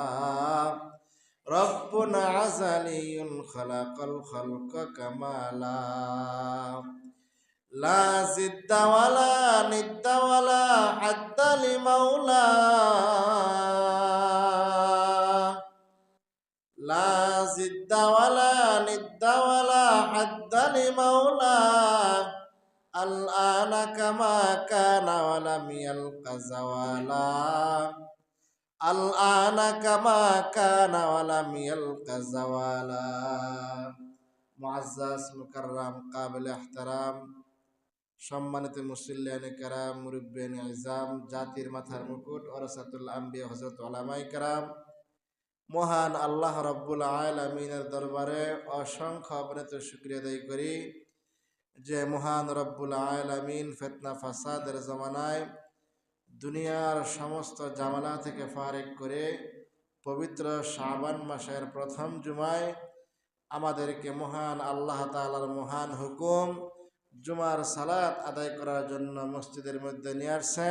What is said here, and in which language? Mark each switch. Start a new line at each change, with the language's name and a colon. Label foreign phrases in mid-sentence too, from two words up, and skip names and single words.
Arabic: ربٌّ أزليٌّ خلق الخلق كمالا لا ضدّ ولا ندّ ولا حدّ لمولى لا ضد ولا ند ولا حد لمولى الآن كما كان ولم يلق زوالا الآن كما كان ولم يلق زوالا
Urdu: معزز مکرم قابل احترام
Bangla: সম্মানিত মুসল্লিয়ানে কেরাম মুরব্বিয়ানে ইজাম জাতির মাথার মুকুট ওরাসাতুল আম্বিয়া হযরত উলামায়ে কেরাম মহান আল্লাহ রাব্বুল আলামিনের দরবারে অসংখ্য অগণিত শুকরিয়া আদায় করি যে মহান রব্বুল আলামিন ফিতনা ফাসাদের জমানায় দুনিয়ার সমস্ত জামালা থেকে ফারেক করে পবিত্র শাবান মাসের প্রথম জুমায় আমাদেরকে মহান আল্লাহ তাআলার মহান হুকুম জুমার সালাত আদায় করার জন্য মসজিদের মধ্যে নিয়ে আসছেন।